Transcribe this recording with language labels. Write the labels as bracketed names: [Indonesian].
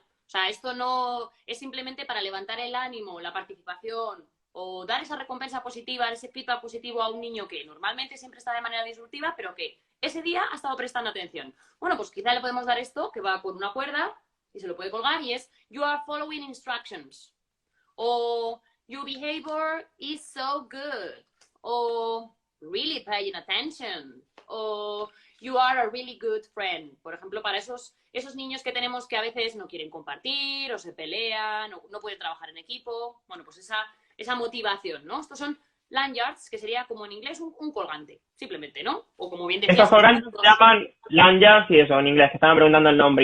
[Spanish] O sea, esto no es simplemente para levantar el ánimo, la participación o dar esa recompensa positiva, ese feedback positivo a un niño que normalmente siempre está de manera disruptiva, pero que ese día ha estado prestando atención. Bueno, pues quizá le podemos dar esto, que va con una cuerda y se lo puede colgar, y es [English] "You are following instructions". O "Your behavior is so good". O "Really paying attention". O "You are a really good friend". [Spanish] Por ejemplo, para esos niños que tenemos que a veces no quieren compartir o se pelean o no pueden trabajar en equipo. Bueno, pues esa motivación, ¿no? Estos son lanyards, que sería como en inglés un colgante, simplemente, ¿no? O como bien decías... Estos colgantes se llaman lanyards y eso, en inglés, que estaban preguntando el nombre.